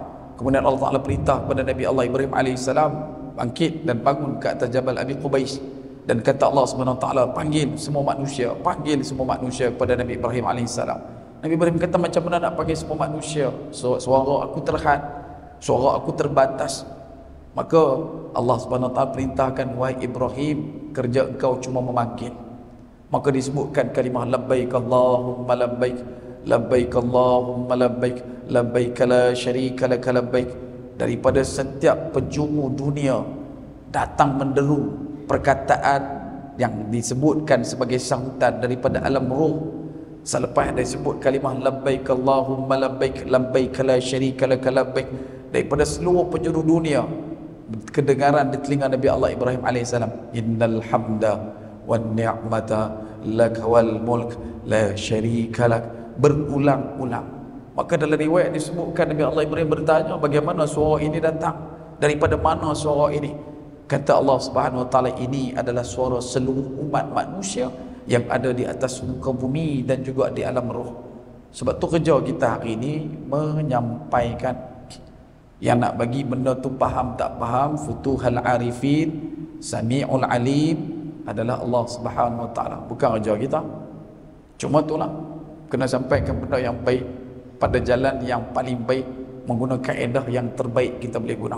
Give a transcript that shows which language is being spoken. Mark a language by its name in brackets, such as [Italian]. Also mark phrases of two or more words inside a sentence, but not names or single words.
[Malay] Kemudian [Arabic] الله تعالى [Malay] perintah kepada Nabi Allah Ibrahim AS bangkit dan bangun ke atas Jabal Abi Qubais. Dan kata [Arabic] الله سبحانه وتعالى, [Malay] panggil semua manusia kepada Nabi Ibrahim AS. Nabi Ibrahim kata, macam mana nak panggil semua manusia? Suara aku terhad, suara aku terbatas. Maka [Arabic] الله سبحانه وتعالى [Malay] perintahkan, wahai Ibrahim, kerja engkau cuma memanggil. Maka disebutkan kalimah [Arabic] لبيك اللهم لبيك، لبيك اللهم لبيك، لبيك لا شريك لك لبيك. [Malay] Daripada setiap penjuru dunia datang menderu perkataan yang disebutkan sebagai sahutan daripada alam ruh. Selepas disebut kalimah [Arabic] لبيك اللهم لبيك، لبيك اللهم لبيك، لبيك لا شريك لك لبيك, [Malay] daripada seluruh penjuru dunia kedengaran di telinga Nabi Allah Ibrahim AS, [Arabic] إن الحمد والنعمة لك والملك لا شريك لك, [Malay] berulang-ulang. Maka dalam riwayat disebutkan Nabi Allah Ibrahim bertanya, bagaimana suara ini datang? Daripada mana suara ini? Kata [Arabic] الله سبحانه وتعالى, [Malay] ini adalah suara seluruh umat manusia yang ada di atas muka bumi dan juga di alam roh. Sebab tu kerja kita hari ini menyampaikan. Yang nak bagi benda tu faham tak faham, [Arabic] فتوح العارفين، سميع العليم [Malay] adalah [Arabic] الله سبحانه وتعالى, [Malay] bukan kerja kita. Cuma itulah, kena sampaikan benda yang baik pada jalan yang paling baik, menggunakan kaedah yang terbaik kita boleh guna.